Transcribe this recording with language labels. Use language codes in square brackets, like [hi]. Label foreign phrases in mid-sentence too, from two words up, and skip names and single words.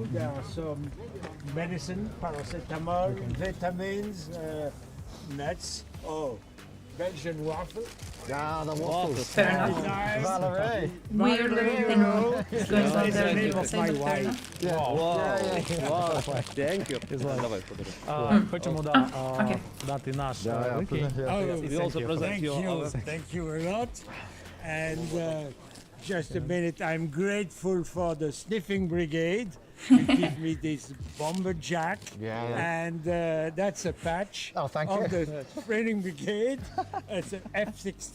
[en] There are some medicine, paracetamol, vitamins, nuts. Oh, Belgian waffle. Ah, the waffles. Fair enough. Valerie. Weird little thing is going on It's there. the name You of say my that fair wife. enough. Thank you. [uk] Давай, Хочемо [en] okay. [uk] дати наш [en] Oh, We also present thank you you, our- thank you a lot. And just a minute, I'm grateful for the Sniffing Brigade who give me this bomber jack. Yeah. And that's a patch thank of you. the Training Brigade. It's an F-16.